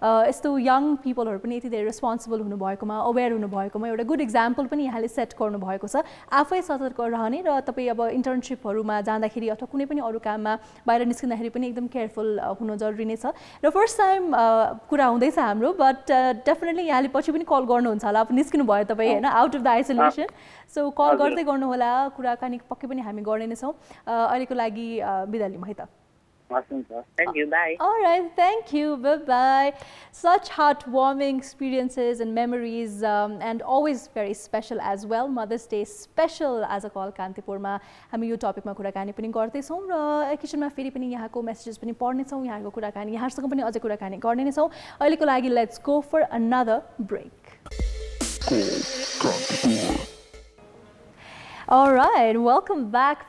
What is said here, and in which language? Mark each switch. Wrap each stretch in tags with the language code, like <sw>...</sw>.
<ne>यस्तो यङ पिपलहरू पनि यति धेरै रेस्पोन्सिबल हुनुभएकोमा अवेर हुनुभएकोमा एउटा गुड इक्जाम्पल पनि यहाँले सेट गर्नुभएको छ आफै सतर्क रहने र तपाईँ अब इन्टर्नसिपहरूमा जाँदाखेरि अथवा कुनै पनि अरू काममा बाहिर निस्किँदाखेरि पनि एकदम केयरफुल हुनु जरुरी नै छ र फर्स्ट टाइम कुरा हुँदैछ हाम्रो बट डेफिनेटली यहाँले पछि पनि कल गर्नुहुन्छ होला अब निस्किनु भयो तपाईँ होइन</ne> <en>out of the isolation</en> <ne>so call गर्दै गर्नुहोला कुराकानी पक्कै पनि हामी गर्ने नै छौँ अहिलेको लागि बिदा लिउँ है त</ne> <en>Thank you. Bye. All right. Thank you. Bye-bye. Such heartwarming experiences and memories and always very special as well. Mother's Day special as a call</en> <ne>कान्तिपुरमा हामी यो टपिकमा कुराकानी पनि गर्दैछौँ र एकैछिनमा फेरि पनि यहाँको मेसेजेस पनि पढ्नेछौँ यहाँको कुराकानी यहाँसँग पनि अझै कुराकानी गर्ने नै छौँ अहिलेको लागि</ne> <en>Let's go for another break Alright, welcome back.</en>